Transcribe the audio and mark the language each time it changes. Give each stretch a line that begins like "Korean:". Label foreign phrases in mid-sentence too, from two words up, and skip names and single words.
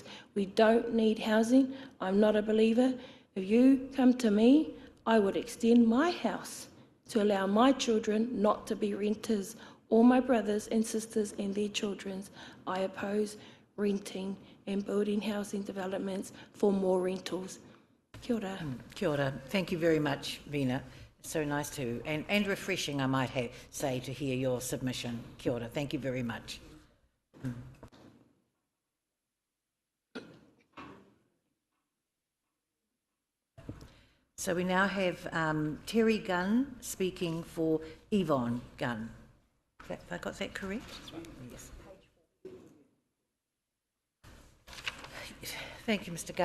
English: We don't need housing. I'm not a believer. If you come to me, I would extend my house to allow my children not to be renters, or my brothers and sisters and their children's. I oppose renting and building housing developments for more rentals.
Māori: Kia ora. Kia ora.
English: Thank you very much, Vina. It's so nice to, and refreshing, I might say, to hear your submission.
Māori: Kia ora.
English: Thank you very much. So we now have Terry Gunn speaking for Yvonne Gunn. Have I got that correct? That's right. Yes. Thank you, Mr. Gunn.